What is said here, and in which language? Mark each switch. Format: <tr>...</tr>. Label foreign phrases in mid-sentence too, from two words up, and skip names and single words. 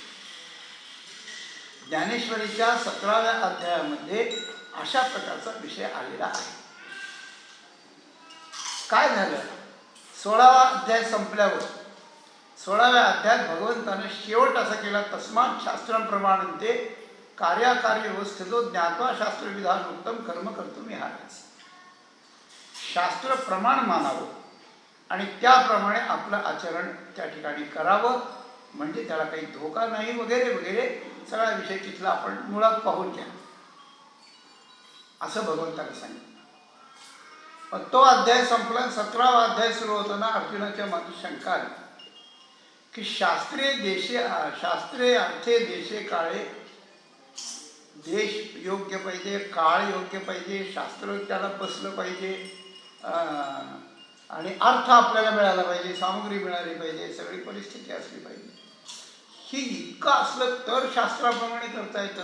<mr>ज्ञानेश्वरीच्या 17व्या अध्यायामध्ये अशा प्रकारचा विषय आलेला आहे. काय झालं? 16वा अध्याय संपल्यावर 16व्या अध्यायात भगवंताने शेवट असा केला,</mr> <sa>तस्मात् शास्त्रं प्रमाणन्ते कार्याकारी व्यवस्थेतो ज्ञात्वा शास्त्रविधान उत्तम कर्म कर्तुम् इहार्हसि.</sa> <mr>शास्त्र प्रमाण मानावं आणि त्याप्रमाणे आपलं आचरण त्या ठिकाणी करावं, म्हणजे त्याला काही धोका नाही वगैरे वगैरे सगळा विषय तिथला आपण मुळात पाहून घ्या असं भगवंताने सांगितलं. पण तो अध्याय संपला. 17वा अध्याय सुरू होताना अर्जुनाच्या मनात शंका आली की</mr> <sa>शास्त्रे अर्थे देशे काळे.</sa> <mr>देश योग्य पाहिजे, काळ योग्य पाहिजे, शास्त्र त्याला बसलं पाहिजे आणि अर्थ आपल्याला मिळाला पाहिजे, सामग्री मिळाली पाहिजे, सगळी परिस्थिती असली पाहिजे. ही इतकं असलं तर शास्त्राप्रमाणे करता येतं.</mr>